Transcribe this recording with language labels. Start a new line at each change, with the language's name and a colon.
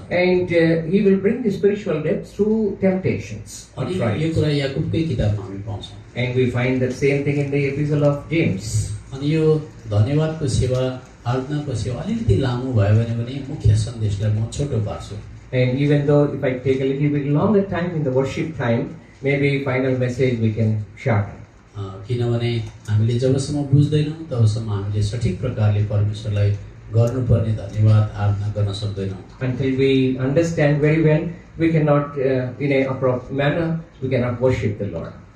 English: And he will bring the spiritual death through temptations or
Nepali: अनि यो
English: trials.
Nepali: कुरा याकुबकै किताबमा हामी पाउँछौँ।
English: And we find that same thing in the epistle of James.
Nepali: अनि यो धन्यवादको सेवा, आराधनाको सेवा अलिकति लामो भयो भने पनि मुख्य सन्देशलाई म छोटो पार्छु।
English: And even though if I take a little bit longer time in the worship time, maybe final message we can shorten.
Nepali: किनभने हामीले जबसम्म बुझ्दैनौँ तबसम्म हामीले सठिक प्रकारले परमेश्वरलाई गर्नुपर्ने धन्यवाद आराधना गर्न सक्दैनौँ।
English: Until we understand very well, we cannot, in a appropriate manner, we cannot worship the Lord.